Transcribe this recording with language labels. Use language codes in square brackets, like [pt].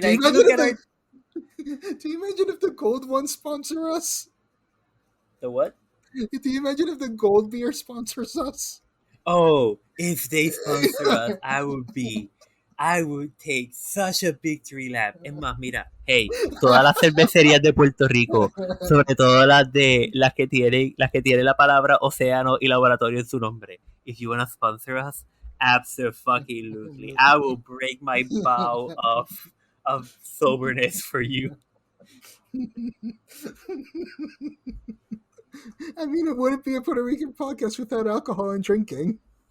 [en] Do you like, imagine look if at our do you imagine if the gold one sponsor us? the what? Do you imagine if the gold beer sponsors us? Oh, if they sponsor us, I would take such a victory lap. [es] Es más, mira, hey, todas las cervecerías de Puerto Rico, sobre todo las que tienen la palabra océano y laboratorio en su nombre. [en] If you wanna sponsor us, absolutely. I will break my vow of soberness for you. I mean, it wouldn't be a Puerto Rican podcast without alcohol and drinking.